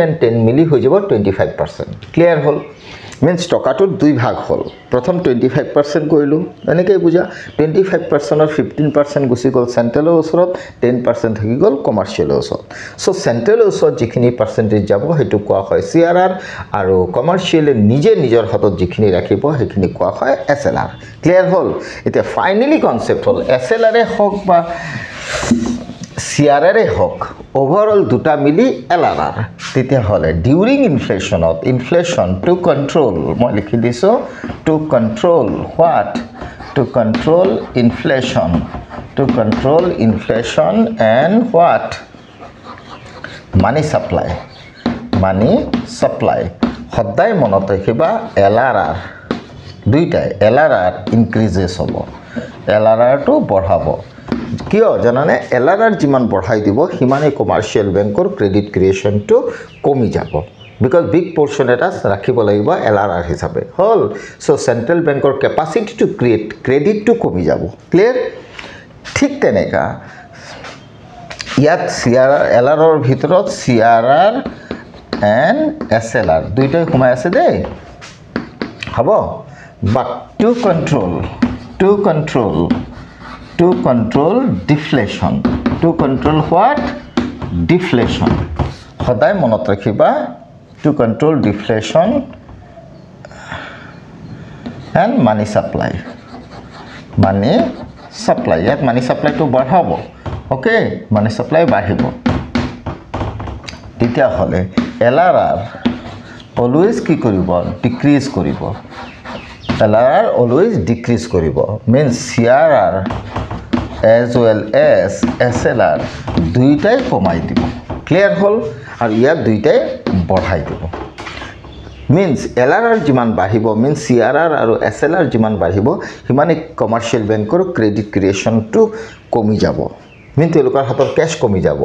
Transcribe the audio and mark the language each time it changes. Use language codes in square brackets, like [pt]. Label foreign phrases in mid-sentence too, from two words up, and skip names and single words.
[as] and 10 মিলি হৈ যাব 25% ক্লিয়াৰ হল means টকাটোৰ দুই ভাগ হল প্ৰথম 25% কৰিলো এনেকৈ বুজা 25% অৰ 15% গুছি গল সেন্ট্ৰেলৰ ওচৰত 10% থাকি গল কমাৰ্চিয়েলৰ ওচৰত সো সেন্ট্ৰেলৰ ওচৰত যিখিনি পাৰ্সেন্টেজ যাব হেতু কোৱা হয় CRR আৰু কমাৰ্চিয়েলে নিজে নিজৰ হাতত যিখিনি ৰাখিব হেখিনি কোৱা হয় SLR ক্লিয়াৰ হল এটা ফাইনালি কনসেপ্ট হল SLR এ হক বা [en] CRR হক overall [as] দুটা মিলি LRR তেতিয়া হলে [en] during inflation to control [as] মই লিখি দিছো [en] to control what to control inflation and what money [as] supply সদায় মনত ৰাখিবা LRR দুইটাই LRR increases হ'ব LRR to বঢ়াব কিয় জানানে এলআৰআৰ যিমান বঢ়াই দিব সিমানেই কমাৰ্চিয়েল বেংকৰ ক্ৰেডিট ক্ৰিয়েশ্যনটো কমি যাব [en] because big portion [as] এটা ৰাখিব লাগিব এলআৰআৰ হিচাপে হ'ল চ' চেণ্ট্ৰেল বেংকৰ [en] capacity to create credit [as] কমি যাব ক্লিয়াৰ ঠিক তেনেকা ইয়াত চিআৰআৰ এলআৰৰ ভিতৰত [en] CRR and SLR [as] দুইটাই সোমাই আছে দেই হ'ব [en] but to control deflation to control what deflation [as] সদায় মনত ৰাখিবা [en] to control deflation and money supply [as] ইয়াত [en] money supply [as] to বঢ়াব ওকে [en] money supply [as] বাঢ়িব তেতিয়া হলে LRR always কি কৰিব ডিক্ৰিজ কৰিব LRR [en] always decrease [as] কৰিব means CRR [en] as well as [as] SLR দুইটাই কমাই দিব ক্লিয়াৰ হল আৰু ইয়াত দুইটাই বঢ়াই দিব means LRR যিমান বাঢ়িব means CRR আৰু SLR যিমান বাঢ়িব সিমানে কমাৰ্চিয়েল বেংকৰ ক্ৰেডিট ক্ৰিয়েশ্যনটো কমি যাব means তেওঁলোকৰ হাতৰ কেশ কমি যাব